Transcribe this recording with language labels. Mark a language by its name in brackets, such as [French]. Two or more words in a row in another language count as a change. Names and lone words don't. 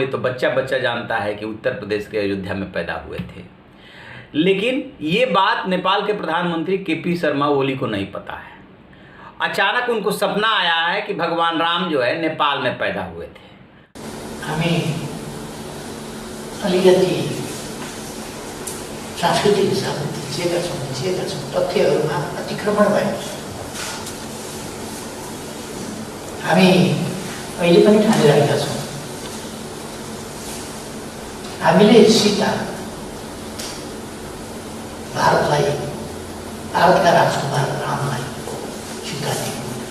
[Hindi] ये तो बच्चा बच्चा जानता है कि उत्तर प्रदेश के अयोध्या में पैदा हुए थे, लेकिन ये बात नेपाल के प्रधानमंत्री केपी शर्मा ओली को नहीं पता है। अचानक उनको सपना आया है कि भगवान राम जो है नेपाल में पैदा हुए थे। [Nepali] हमें अलिकति सांस्कृतिक हिसाबले थिचिएका छौँ तथ्यहरूमा अतिक्रमण भएको छ। हामी अहिले पनि ठानिरहेका छौँ, हामीले सीता भारतका राजकुमार रामलाई सीता दियौँ।